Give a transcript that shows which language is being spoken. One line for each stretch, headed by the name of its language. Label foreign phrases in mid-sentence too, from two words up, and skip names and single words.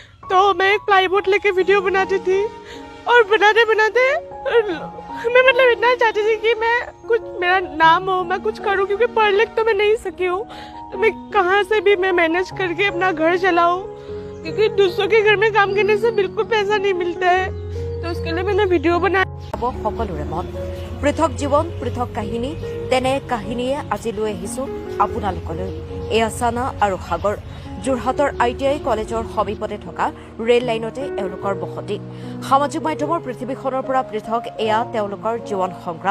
Hindi: तो मैं एक प्लाईवुड लेके वीडियो बनाती थी और बनाते बनाते मैं मतलब इतना चाहती थी कि मैं कुछ मेरा नाम हो, मैं कुछ करूं, क्योंकि पढ़ लिख तो मैं नहीं सकी हूँ। तो मैं कहाँ से भी मैं मैनेज करके अपना घर चलाऊं, क्योंकि दूसरों के घर में काम करने से बिल्कुल पैसा नहीं मिलता है। तो उसके लिए मैंने वीडियो बनाया।
Assamese: সকলোৰে মন পৃথক জীৱন পৃথক কাহিনী তেনে কাহিনীয়ে আজি লৈ আহিছো আপোনালোকলৈ। এয়া সানা আৰু সাগৰ যোৰহাটৰ ITI কলেজৰ সমীপতে থকা ৰেল লাইনতে এওঁলোকৰ বসতি। সামাজিক মাধ্যমৰ পৃথিৱীখনৰ পৰা পৃথক এয়া তেওঁলোকৰ জীৱন সংগ্ৰাম।